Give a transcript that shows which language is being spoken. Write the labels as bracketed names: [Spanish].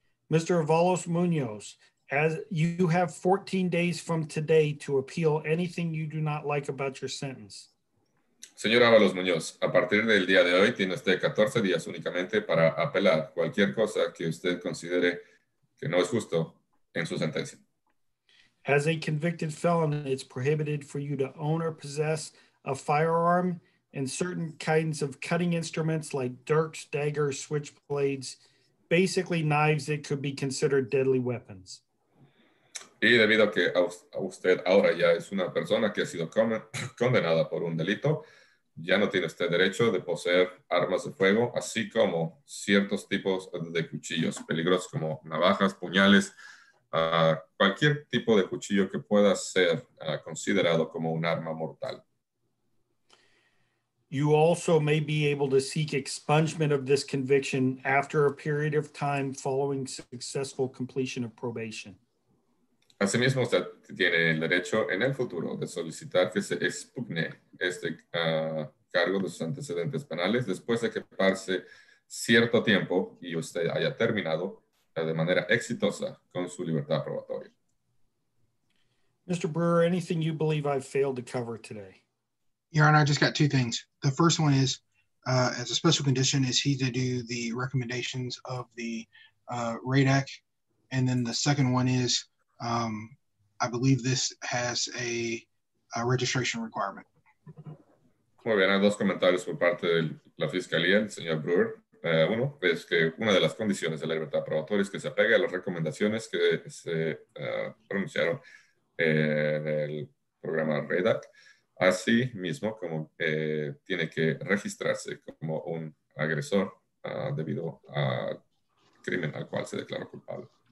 [English] Mr. Avalos-Munoz, as you have 14 days from today to appeal anything you do not like about your sentence. [Spanish] Señor Avalos-Munoz, a partir del día de hoy tiene usted 14 días únicamente para apelar cualquier cosa que usted considere que no es justo en su sentencia. [English] As a convicted felon, it's prohibited for you to own or possess a firearm and certain kinds of cutting instruments like dirks, daggers, switchblades, basically knives that could be considered deadly weapons. [Spanish] Y debido a que a usted ahora ya es una persona que ha sido condenada por un delito, ya no tiene usted derecho de poseer armas de fuego, así como ciertos tipos de cuchillos peligrosos como navajas, puñales, cualquier tipo de cuchillo que pueda ser considerado como un arma mortal. [English] You also may be able to seek expungement of this conviction after a period of time following successful completion of probation. [Spanish] Asimismo, usted tiene el derecho en el futuro de solicitar que se expugne este cargo de sus antecedentes penales después de que pase cierto tiempo y usted haya terminado de manera exitosa con su libertad probatoria. [English] Mr. Brewer, anything you believe I've failed to cover today? Your Honor, I just got two things. The first one is, as a special condition, is he to do the recommendations of the RADAC? And then the second one is, I believe this has a registration requirement. [Spanish] Muy bien, hay dos comentarios por parte de la Fiscalía, el señor Brewer. Uno es que una de las condiciones de la libertad probatoria es que se apegue a las recomendaciones que se pronunciaron en el programa RADAC, así mismo como tiene que registrarse como un agresor debido al crimen al cual se declaró culpable.